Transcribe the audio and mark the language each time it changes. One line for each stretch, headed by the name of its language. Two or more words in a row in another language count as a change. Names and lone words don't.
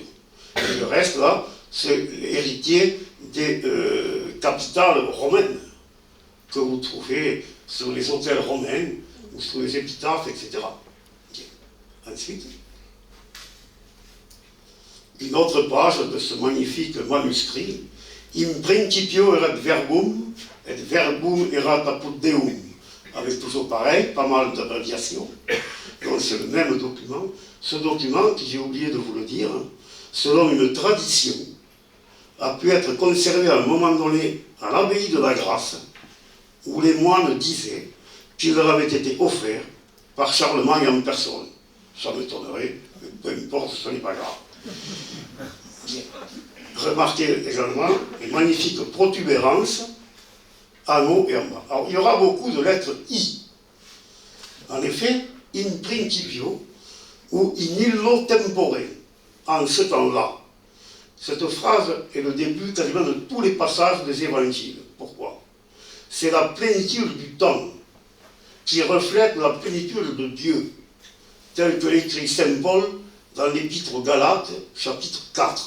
French: Et le reste, là, c'est héritier des capitales romaines que vous trouvez sur les hôtels romains ou sur les épitaphes, etc. Okay. Ensuite, une autre page de ce magnifique manuscrit.
Latin: In principio erat verbum, et verbum erat apud Deum.
French: Avec toujours pareil, pas mal d'abréviations. Donc c'est le même document. Ce document, qui j'ai oublié de vous le dire, selon une tradition, a pu être conservé à un moment donné à l'abbaye de la Grâce, où les moines disaient qu'il leur avait été offert par Charlemagne en personne. Ça m'étonnerait, mais peu importe, ce n'est pas grave. Remarquez également les magnifiques protubérances, anneaux et en bas. Alors, il y aura beaucoup de lettres I. En effet,
Latin: in principio ou in illo tempore,
French: en ce temps-là. Cette phrase est le début quasiment de tous les passages des évangiles. Pourquoi? C'est la plénitude du temps qui reflète la plénitude de Dieu, tel que l'écrit Saint Paul dans l'Épître aux Galates, chapitre 4.